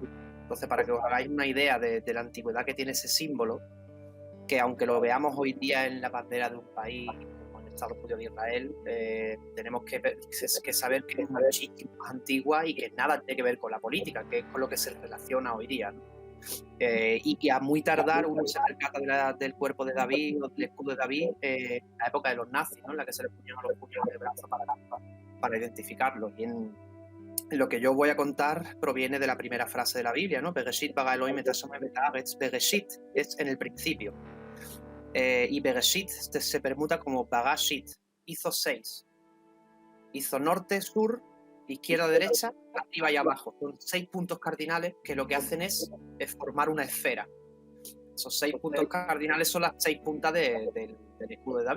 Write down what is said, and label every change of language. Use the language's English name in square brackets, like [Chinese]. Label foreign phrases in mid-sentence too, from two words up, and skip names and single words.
[Spanish] Entonces, para que os hagáis una idea de la antigüedad que tiene ese símbolo, que aunque lo veamos hoy día en la bandera de un país como el Estado Judío de Israel, tenemos que saber que es muchísimo más antigua y que nada tiene que ver con la política, que es con lo que se relaciona hoy día, ¿no? Y que a muy tardar uno se percata del cuerpo de David o del escudo de David en la época de los nazis, ¿no? En la que se le ponían a los puños de brazo para identificarlos. Y lo que yo voy a contar proviene de la primera frase de la Biblia, ¿no? [Hebrew] בראשית ברא אלוהים את השמים את הארץ. [Spanish] Bereshit es en el principio. Y Bereshit se permuta como Bagashit. Hizo 6. Hizo norte, sur, izquierda, derecha, arriba y abajo. Son 6 puntos cardinales que lo que hacen es formar una esfera. Esos 6 puntos cardinales son las 6 puntas del escudo de David, ¿no?